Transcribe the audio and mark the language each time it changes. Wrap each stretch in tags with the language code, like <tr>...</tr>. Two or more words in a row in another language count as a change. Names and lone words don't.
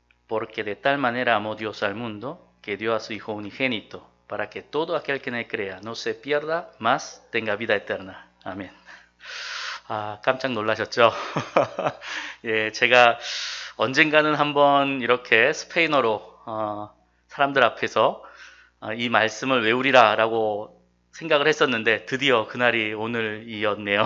<es>porque de tal manera amó Dios al mundo que dio a su Hijo unigénito, para que todo aquel que en él crea no se pierda, mas tenga vida eterna.</es> <ko>아멘. 아, 깜짝 놀라셨죠? 예, 제가 언젠가는 한번 이렇게 스페인어로 사람들 앞에서 이 말씀을 외우리라라고 생각을 했었는데 드디어 그날이 오늘이었네요.</ko>